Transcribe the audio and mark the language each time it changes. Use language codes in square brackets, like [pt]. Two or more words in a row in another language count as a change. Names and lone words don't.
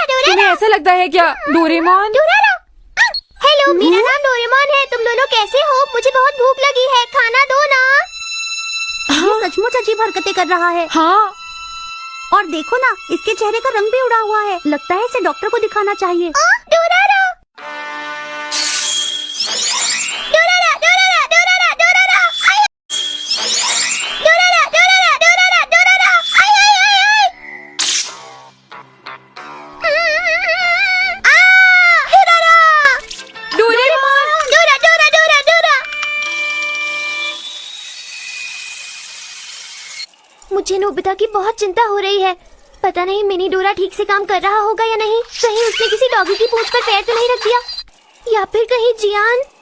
[hi] तुम्हें ऐसा लगता है क्या डोरेमोन? हेलो, मेरा नाम डोरेमोन है। तुम दोनों कैसे हो? मुझे बहुत भूख लगी है, खाना दो ना। ये सचमुच अजीब हरकतें कर रहा है। हाँ, और देखो ना, इसके चेहरे का रंग भी उड़ा हुआ है। लगता है इसे डॉक्टर को दिखाना चाहिए। डोरारा! डोरारा, डोरारा, डोरारा, डोरारा! आय! डोरारा, डोरारा, डोरारा, डोरारा! आय, आय, आय, आय! डोरारा! डोरेमोन! डोरा, डोरा, डोरा, डोरा! मुझे नोबिता की बहुत चिंता हो रही है। पता नहीं मिनी डोरा ठीक से काम कर रहा होगा या नहीं। कहीं उसने किसी डॉगी की पूंछ पर पैर तो नहीं रख दिया, या फिर कहीं जियान।